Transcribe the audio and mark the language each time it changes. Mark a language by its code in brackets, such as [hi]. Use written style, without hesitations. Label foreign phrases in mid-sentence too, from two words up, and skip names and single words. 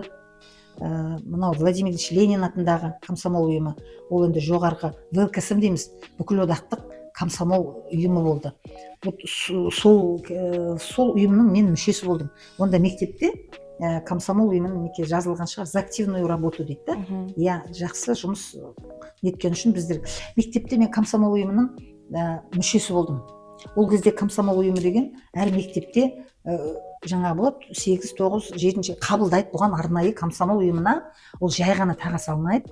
[kk] Мынау Владимир Ильич Ленин атындағы комсомол ұйымы. Ол енді жоғарғы ВКСМ дейміз. Бүкіл одақтық комсомол ұйымы болды. Сол ұйымның мен мүшесі болдым. Онда мектепте комсомол ұйымының жазылған шығар, [ru] за активную работу дейді. [kk] Жақсы жұмыс еткен үшін біздер мектепте мен комсомол ұйымының мүшесі болдым. Ол кезде комсомол ұйымы деген әр мектепте жаңағы болады 8, 9, 7 қабылдайды. Бұған арнайы комсомол ұйымына ол жай ғана таға салмайды.